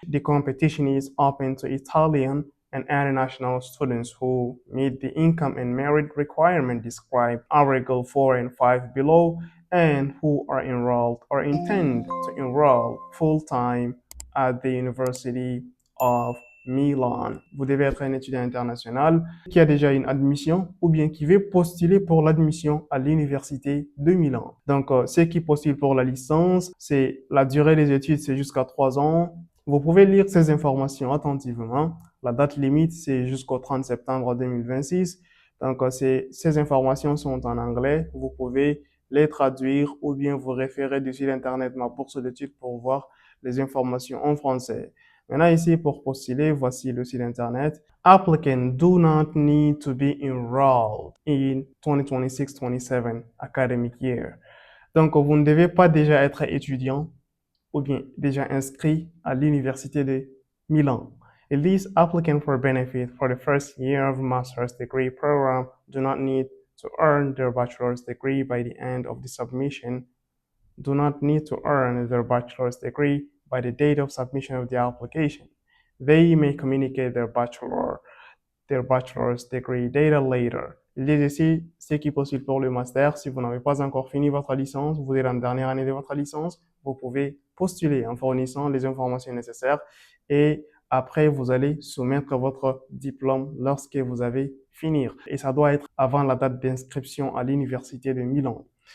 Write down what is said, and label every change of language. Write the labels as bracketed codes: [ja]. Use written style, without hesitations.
[en] The competition is open to Italian and international students who meet the income and merit requirement described Article 4 and 5 below and who are enrolled or intend to enroll full-time at the University of Milan. [fr] Vous devez être un étudiant international qui a déjà une admission ou bien qui veut postuler pour l'admission à l'Université de Milan. Donc, ceux qui postulent pour la licence, c'est la durée des études, c'est jusqu'à 3 ans. Vous pouvez lire ces informations attentivement. La date limite, c'est jusqu'au 30 septembre 2026. Donc, ces informations sont en anglais. Vous pouvez les traduire ou bien vous référer du site internet Ma Bourse d'études pour voir les informations en français. Maintenant, ici, pour postuler, voici le site internet. [en] Applicants do not need to be enrolled in 2026-27 academic year. [fr] Donc, vous ne devez pas déjà être étudiant ou bien déjà inscrit à l'université de Milan. [en] These applicants for benefit for the first year of master's degree program do not need to earn their bachelor's degree by the end of the submission, do not need to earn their bachelor's degree by the date of submission of the application. They may communicate their bachelor's degree data later. [fr] Il dit ici, ceux qui postulent pour le master, si vous n'avez pas encore fini votre licence, vous êtes en dernière année de votre licence, vous pouvez postuler en fournissant les informations nécessaires et après, vous allez soumettre votre diplôme lorsque vous avez fini. Et ça doit être avant la date d'inscription à l'Université de Milan.